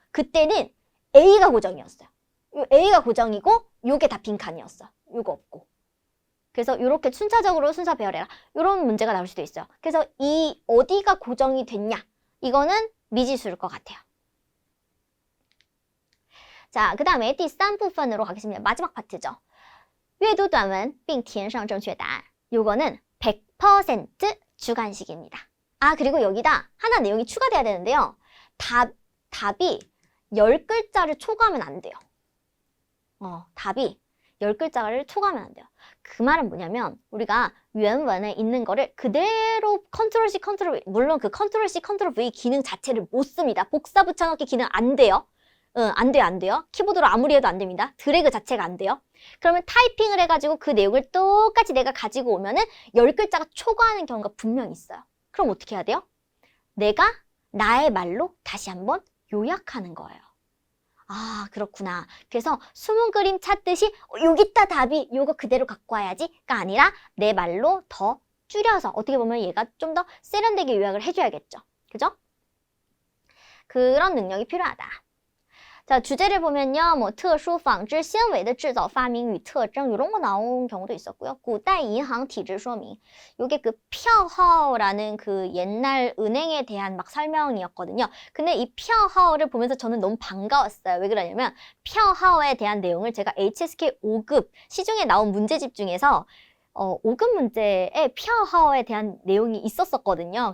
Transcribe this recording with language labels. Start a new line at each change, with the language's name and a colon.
Korean: 그때는 A가 고정이었어요. 요 A가 고정이고 요게 다 빈칸이었어. 요거 없고. 그래서 요렇게 순차적으로 순서 배열해라. 요런 문제가 나올 수도 있어요. 그래서 이 어디가 고정이 됐냐? 이거는 미지수일 것 같아요. 자, 그 다음에
Chinese: 第三部分
Korean: 으로 가겠습니다. 마지막 파트죠.
Chinese: 阅读短文并填上正确答案.
Korean: 요거는 100% 주관식입니다. 그리고 여기다 하나 내용이 추가돼야 되는데요. 답이 10글자를 초과하면 안 돼요. 답이 10글자를 초과하면 안 돼요. 그 말은 뭐냐면 우리가原文에 있는 거를 그대로 컨트롤 C, 컨트롤 V, 물론 그 컨트롤 C, 컨트롤 V 기능 자체를 못 씁니다. 복사 붙여넣기 기능 안 돼요. 안 돼요. 키보드로 아무리 해도 안 됩니다. 드래그 자체가 안 돼요. 그러면 타이핑을 해가지고 그 내용을 똑같이 내가 가지고 오면은 10글자가 초과하는 경우가 분명히 있어요. 그럼 어떻게 해야 돼요? 내가 나의 말로 다시 한번 요약하는 거예요. 그렇구나. 그래서 숨은 그림 찾듯이 여기 있다 답이 요거 그대로 갖고 와야지가 아니라 내 말로 더 줄여서 어떻게 보면 얘가 좀 더 세련되게 요약을 해줘야겠죠. 그죠? 그런 능력이 필요하다. 자, 주제를 보면요. 뭐
Chinese: 特殊纺织纤维的制造发明与特征
Korean: 이런 거 나온 경우도 있었고요.
Chinese: 古代银行体制说明
Korean: 요게 그票号라는 그 옛날 은행에 대한 막 설명이었거든요. 근데 이票号를 보면서 저는 너무 반가웠어요. 왜 그러냐면 票号에 대한 내용을 제가 HSK 5급 시중에 나온 문제집 중에서 5급 문제에 票号에 대한 내용이 있었었거든요.